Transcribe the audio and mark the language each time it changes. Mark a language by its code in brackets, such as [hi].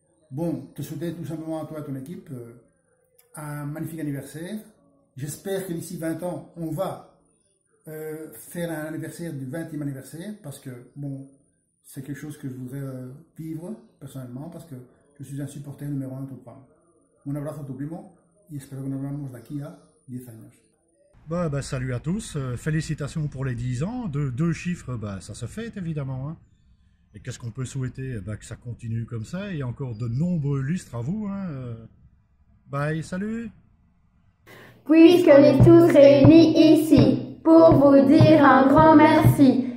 [fr] Bon, te souhaiter tout simplement à toi et à ton équipe un magnifique anniversaire. J'espère que d'ici 20 ans, on va faire un anniversaire du 20e anniversaire parce que, bon, c'est quelque chose que je voudrais vivre personnellement parce que je suis un supporter numéro 1 de ton programme. [es] Un abrazo a tu primo y espero que nos veamos de aquí a 10 años. [fr] Salut à tous, félicitations pour les 10 ans, deux chiffres, ça se fête évidemment. Hein. Et qu'est-ce qu'on peut souhaiter? Que ça continue comme ça et encore de nombreux lustres à vous. Hein. Bye, salut. Puisqu'on est tous réunis ici pour vous dire un grand merci.